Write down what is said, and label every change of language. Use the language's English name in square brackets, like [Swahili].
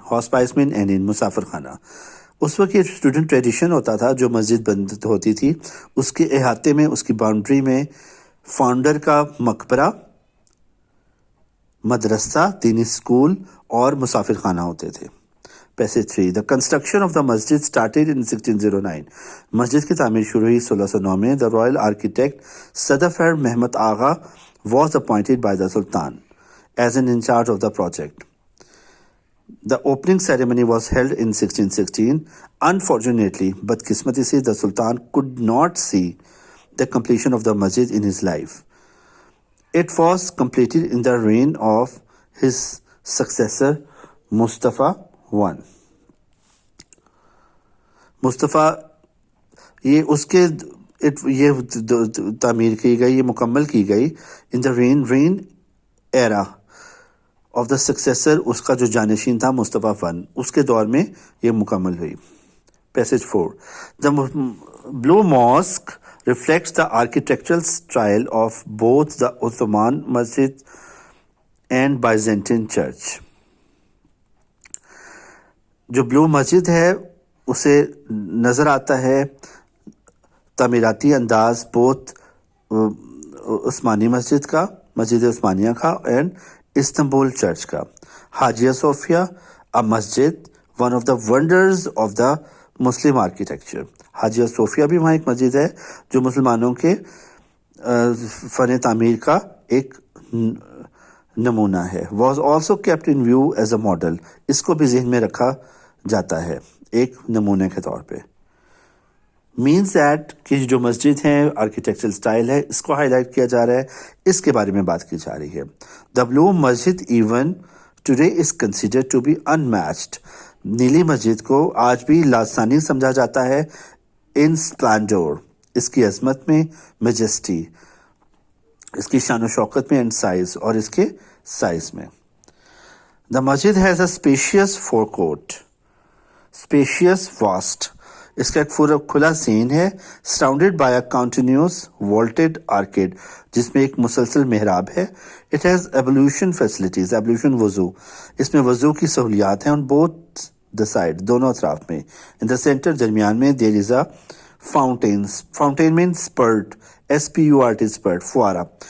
[Urdu] ہاسپائز میں اینڈ ان مسافر خانہ. اس وقت یہ اسٹوڈنٹ ٹریڈیشن ہوتا تھا جو مسجد بند ہوتی تھی اس کے احاطے میں, اس کی باؤنڈری میں فاؤنڈر کا مقبرہ, مدرسہ, دینی اسکول اور مسافر خانہ ہوتے تھے. [English] Passage 3. The construction of the masjid started in 1609. [Urdu] مسجد کی تعمیر شروع ہوئی 1609 میں. [English] The royal architect Sedefkar Muhammad Agha was appointed by the sultan as an in charge of the project. The opening ceremony was held in 1616. Unfortunately, [Urdu] بدقسمتی سے, [English] The sultan could not see the completion of the masjid in his life. It was completed in the reign of his successor Mustafa I. [Urdu] مصطفیٰ یہ اس کے یہ تعمیر کی گئی, یہ مکمل کی گئی [English] In the reign era of the successor. [Urdu] اس کا جو جانشین تھا مصطفیٰ ون, اس کے دور میں یہ مکمل ہوئی. [English] Passage 4. The blue mosque reflects the architectural style of both the Ottoman Masjid and Byzantine Church. [Urdu] جو بلو مسجد ہے اسے نظر آتا ہے تعمیراتی انداز بہت عثمانی مسجد کا, مسجد عثمانیہ کا, اینڈ استنبول چرچ کا. [English] Hagia Sophia a masjid, one of the wonders of the Muslim architecture. [Urdu] حاجیہ صوفیہ بھی وہاں ایک مسجد ہے جو مسلمانوں کے فن تعمیر کا ایک نمونہ ہے. [English] Was also kept in view as a model. [Urdu] اس کو بھی ذہن میں رکھا جاتا ہے ایک نمونے کے طور پہ. [English] means that [Urdu] کہ جو مسجد ہے آرکیٹیکچرل سٹائل ہے اس کو ہائی لائٹ کیا جا رہا ہے, اس کے بارے میں بات کی جا رہی ہے. [English] The blue mosque even today is considered to be unmatched. [Urdu] نیلی مسجد کو آج بھی لازثانی سمجھا جاتا ہے [English] in splendour, [Urdu] اس کی عظمت میں, میجسٹی, اس کی شان و شوکت میں, اینڈ سائز, اور اس کے سائز میں. [English] The mosque has a spacious forecourt. Spacious, vast. [Urdu] اس کا ایک پورا کھلا سین ہے. [English] surrounded by a continuous vaulted arcade [Urdu] جس میں ایک مسلسل محراب ہے. [English] it has ablution facilities, [Urdu] ایبلیوشن وضو, اس میں وضو کی سہولیات ہیں [English] on both the side, [Urdu] دونوں اطراف میں. [English] in the centre [Urdu] درمیان میں [English] There is a fountain main spurt, SPURT spurt, فوارہ.